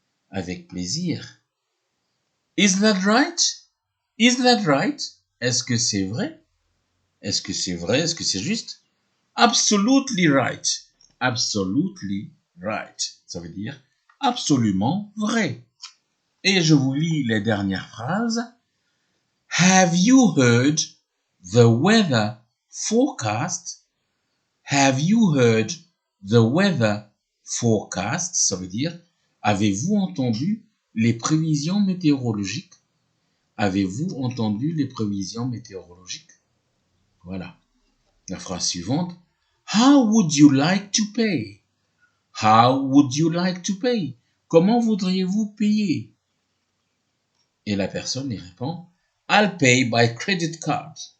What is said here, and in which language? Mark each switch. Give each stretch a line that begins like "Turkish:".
French: Avec plaisir.
English: Is that right? Is that right?
French: Est-ce que c'est vrai? Est-ce que c'est vrai? Est-ce que c'est juste?
English: Absolutely right. Absolutely right.
French: Ça veut dire absolument vrai. Et je vous lis les dernières phrases.
English: Have you heard the weather forecast? Have you heard the weather forecast?
French: Ça veut dire, avez-vous entendu les prévisions météorologiques? Avez-vous entendu les prévisions météorologiques? Voilà. La phrase suivante.
English: How would you like to pay? How would you like to pay?
French: Comment voudriez-vous payer? Et la personne y répond,
English: I'll pay by credit card.